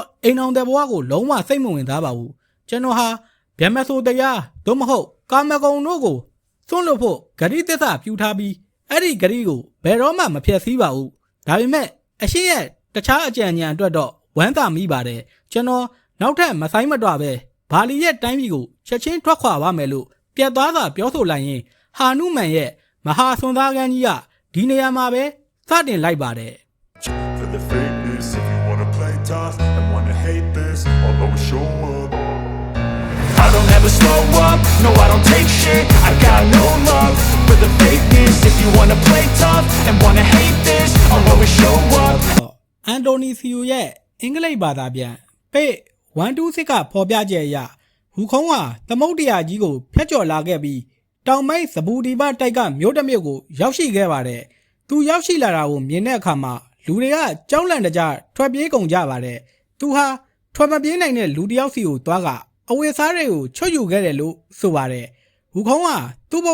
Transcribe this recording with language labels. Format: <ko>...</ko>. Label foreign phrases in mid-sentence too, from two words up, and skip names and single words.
<my>အိမ်အောင်တဲ့ဘဝကိုလုံးဝစိတ်မဝင်စားပါဘူးကျွန်တော်ဟာဗျမဆိုတရားသို့မဟုတ်ကာမဂုဏ်တို့ကိုစွန့်လွတ်ဖို့ဂရိသစ္စာပြုထားပြီးအဲ့ဒီဂရိကိုဘယ်တော့မှမဖျက်ဆီးပါဘူးဒါပေမဲ့အရှင်ရဲ့တခြားအကြံဉာဏ်အတွက်တော့ဝမ်းသာမိပါတယ်ကျွန်တော်နောက်ထပ်မဆိုင်မတော့ပဲဘာလီရဲ့တိုင်းပြည်ကိုချက်ချင်းထွက်ခွာပါမယ်လို့ပြတ်သွားစွာပြောဆိုလိုက်ရင်ဟာနုမန်ရဲ့မဟာဆွန်သားကန်းကြီးကဒီနေရာမှာပဲစတင်လိုက်ပါတယ်</my> <en>For the fakeness, if you wanna play tough and wanna hate this, I'll always show up. I don't ever slow up, no I don't take shit. I got no love for the fakeness. If you wanna play tough and wanna hate this, I'll always show up.</en> <my>အန်တိုနီစီယိုရဲ့အင်္ဂလိပ်ဘာသာပြန်ပေ126ကဖော်ပြချက်အရဟူခုံးဟာသမုတ်တရာကြီးကိုဖျက်ကျော်လာခဲ့ပြီးတောင်ပိုင်းစပူဒီဘတိုက်ကမြို့တစ်မြို့ကိုရောက်ရှိခဲ့ပါတယ်သူရောက်ရှိလာတာကို မြင်တဲ့အခါမှာလူတွေကကြောက်လန့်တကြားထွက်ပြေးကုန်ကြပါတယ်သူဟာထွက်မပြေးနိုင်တဲ့လူတစ်ယောက်စီကိုသွားကအဝတ်စားတွေကိုချွတ်ယူခဲ့တယ်လို့ဆိုပါတယ်ဟူခုံးဟာသူ့ဘ</my>